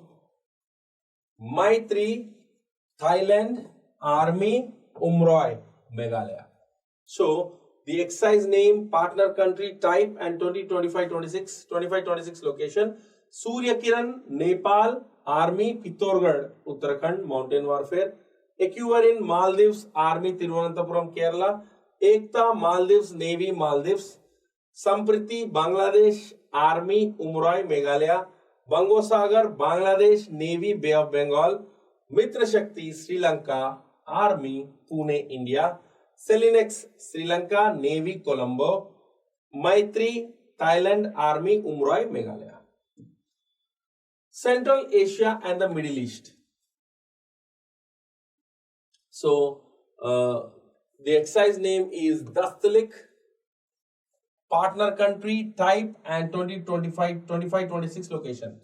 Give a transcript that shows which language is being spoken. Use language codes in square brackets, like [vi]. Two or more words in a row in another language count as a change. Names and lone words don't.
[en] Maitri, Thailand, Army, Umroi, Meghalaya. So, the exercise name, partner country, type, and 25-26 location. Surya Kiran, Nepal, Army, Pittorgarh, Uttarakhand, mountain warfare. Equivalent Maldives, Army, Tiruvananthapuram, Kerala. Ekta, Maldives, Navy, Maldives. Sampriti, Bangladesh, Army, Umroi, Meghalaya. Bangosagar, Bangladesh, Navy, Bay of Bengal. Mitra Shakti, Sri Lanka, Army, Pune, India. Selinex, Sri Lanka, Navy, Colombo. Maitri, Thailand, Army, Umroi, Meghalaya. Central Asia and the Middle East. So, the exercise name is Dastalik. Partner country, type and 25-26 location.